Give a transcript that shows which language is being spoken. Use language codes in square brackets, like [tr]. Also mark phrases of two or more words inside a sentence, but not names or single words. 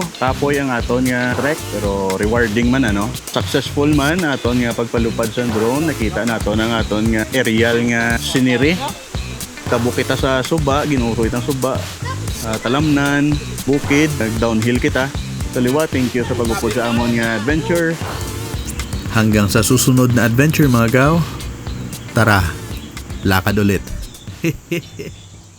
[hil] Tapoy ang aton nga trek pero rewarding man ano. Successful man aton nga pagpalupad sa drone. Nakita naton ang aton nga aerial nga scenery. Tabo kita sa suba, ginuroy tang suba. Talamnan, bukid, nag-downhill kita. Taliwa, [en] thank you [hil] sa pagupod sa amon nga adventure. [tl] Hanggang sa susunod na adventure mga gaw, tara, lakad ulit.